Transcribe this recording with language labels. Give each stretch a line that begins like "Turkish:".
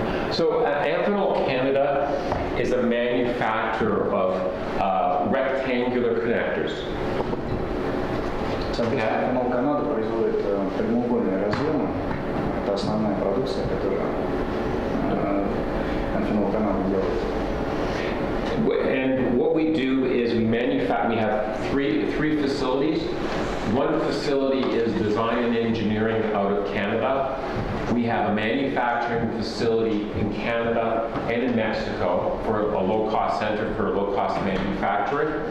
English: So Amphenol Canada is a manufacturer of rectangular connectors.
Russian: Соответственно, Amphenol Canada производит прямоугольные разъемы. Это основная продукция, которую Amphenol Canada делает.
English: And what we do is we have three facilities. One facility is design and engineering out of Canada. We have a manufacturing facility in Canada and in Mexico for a low-cost center for low-cost manufacturing.